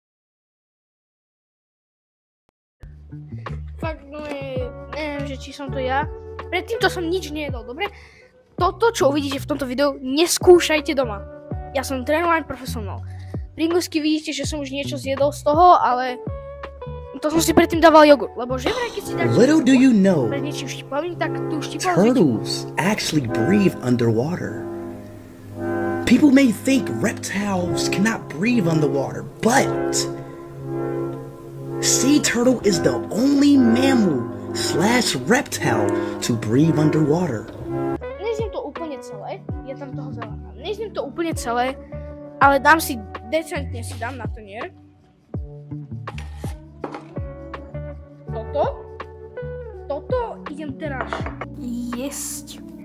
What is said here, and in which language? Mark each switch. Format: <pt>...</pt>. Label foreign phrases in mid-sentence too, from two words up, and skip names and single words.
<sk>Fakt, no neviem, že či som to ja. Predtým to som nič nejedol, dobre? Toto, čo uvidíte v tomto videu, neskúšajte doma. Ja som trénovaný profesionál. Pringlesky vidíte, že som už niečo zjedol z toho, ale to som si predtým dával jogurt, lebo že vraj keď si dáš</sk> <en>Little do you know,</en> <sk>pred niečím štiplavým, tak tú štiplavú</sk> <en>turtles actually breathe underwater. People may think reptiles cannot breathe underwater, but sea turtle is the only mammal/reptile to breathe underwater.</en> <sk>Nezjem to úplne celé, je tam toho veľa. Nezjem to úplne celé, ale dám si, decentne si dám na tanier. Toto idem teraz jesť.</sk>